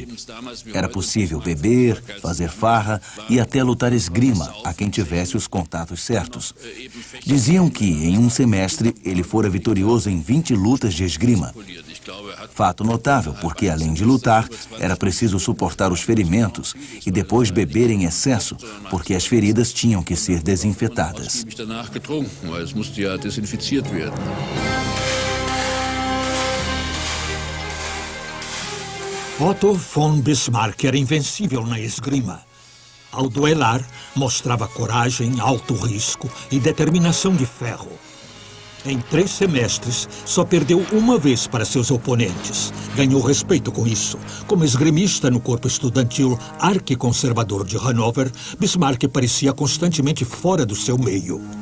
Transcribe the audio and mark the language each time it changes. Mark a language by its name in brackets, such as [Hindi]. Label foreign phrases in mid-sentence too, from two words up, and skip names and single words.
[Portuguese] Era possível beber, fazer farra e até lutar esgrima a quem tivesse os contatos certos. Diziam que, em um semestre, ele fora vitorioso em 20 lutas de esgrima. Fato notável, porque além de lutar, era preciso suportar os ferimentos e depois beber em excesso, porque as feridas tinham que ser desinfetadas. Otto von Bismarck era invencível na esgrima. Ao duelar, mostrava coragem, alto risco e determinação de ferro. Em 3 semestres, só perdeu uma vez para seus oponentes. Ganhou respeito com isso. Como esgrimista no corpo estudantil arquiconservador de Hannover, Bismarck parecia constantemente fora do seu meio.